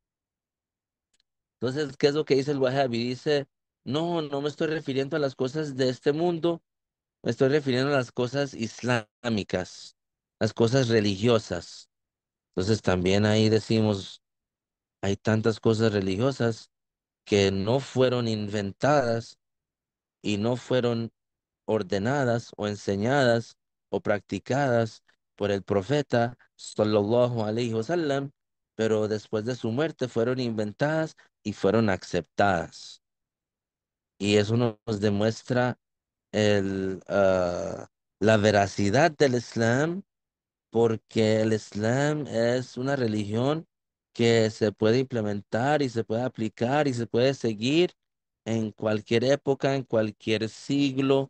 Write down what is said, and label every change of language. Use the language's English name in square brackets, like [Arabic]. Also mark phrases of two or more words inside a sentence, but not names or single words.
[Spanish] Entonces, ¿qué es lo que dice el wahhabi? Dice, no, no me estoy refiriendo a las cosas de este mundo, me estoy refiriendo a las cosas islámicas, las cosas religiosas. Entonces, también ahí decimos, hay tantas cosas religiosas que no fueron inventadas y no fueron ordenadas o enseñadas o practicadas por el profeta [Arabic] صلى الله عليه وسلم, [Spanish] pero después de su muerte fueron inventadas y fueron aceptadas. Y eso nos demuestra el, ah, la veracidad del Islam, porque el Islam es una religión que se puede implementar y se puede aplicar y se puede seguir en cualquier época, en cualquier siglo.